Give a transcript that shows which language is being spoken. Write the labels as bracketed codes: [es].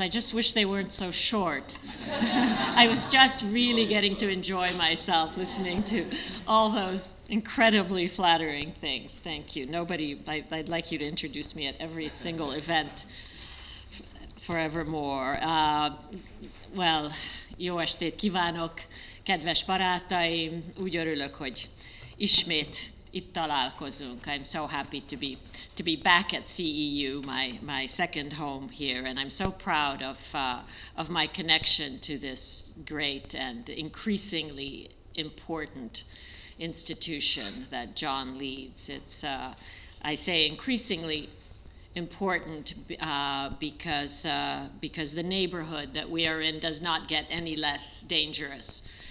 [en] I just wish they weren't so short. I was just really getting to enjoy myself listening to all those incredibly flattering things. Thank you. I'd like you to introduce me at every single event forevermore. [hu] Well, jó estét kívánok, kedves barátaim. Úgy örülök, hogy ismét itt találkozunk. [en] I'm so happy to be back at CEU, my second home here, and I'm so proud of my connection to this great and increasingly important institution that John leads. It's I say increasingly important because the neighborhood that we are in does not get any less dangerous.